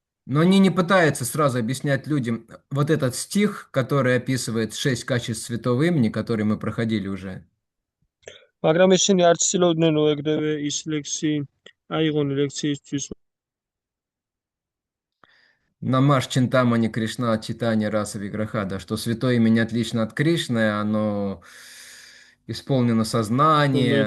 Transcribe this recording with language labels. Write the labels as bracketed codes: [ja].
[ru] Но они не пытаются сразу объяснять людям вот этот стих, который описывает 6 качеств святого имени, который мы проходили уже. [ka] მაგრამ ისინი არ ცდილობდნენ რომ ეგრევე ის ლექსი აიღონი ლექციისთვის. [ru] Намаш Чинтамани Кришна читание раса виграха, да, что святое имя не отлично от Кришны, оно исполнено сознание,